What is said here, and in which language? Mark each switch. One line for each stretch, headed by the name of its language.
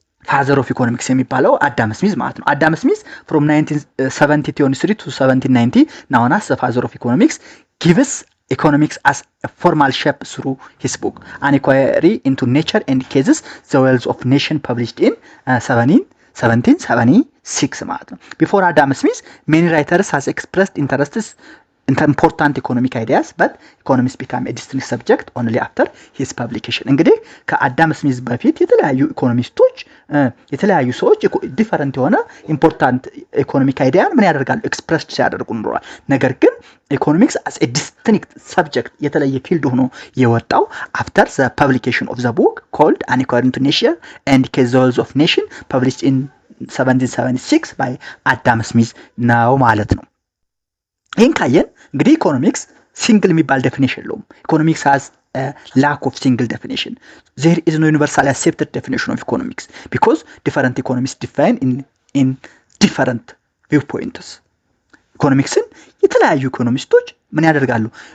English: father of economics
Amharic: የሚባለው
English: አዳም ስሚዝ
Amharic: ማለት ነው።
English: አዳም ስሚዝ from 1973 to 1790 known as the father of economics gives economics as a formal shape through his book An Inquiry into Nature and Cases the Wells of Nation published in 1776 ማለት ነው። Before Adam Smith many writers has expressed interests in important economic ideas but economics became a distinct subject only after his publication።
Amharic: እንግዲህ ከአዳም ስሚዝ በፊት የተለያዩ ኢኮኖሚስቶች የተለያዩ ሰዎች ዲፈረንት የሆነ ኢምፖርታንት ኢኮኖሚክ አይዲያን ምን ያደርጋሉ? ኤክስፕረስ ሲያደርጉ ኖረዋል። ነገር ግን ኢኮኖሚክስ
English: as a distinct subject
Amharic: የተለየ ፊልድ ሆኖ የወጣው
English: after the publication of the book called An Inquiry into Nature and Cases of Nation published in 1776 by Adam Smith
Amharic: ነው ማለት ነው። ይህን ካየን እንግዲህ ኢኮኖሚክስ ሲንግል የሚባል ዴፊኒሽን የለውም። ኢኮኖሚክስ
English: has a lack of single definition. There is no universally accepted definition of economics because different economists define in different viewpoints.
Amharic: ኢኮኖሚክስን የተለያዩ ኢኮኖሚስቶች ምን ያደርጋሉ?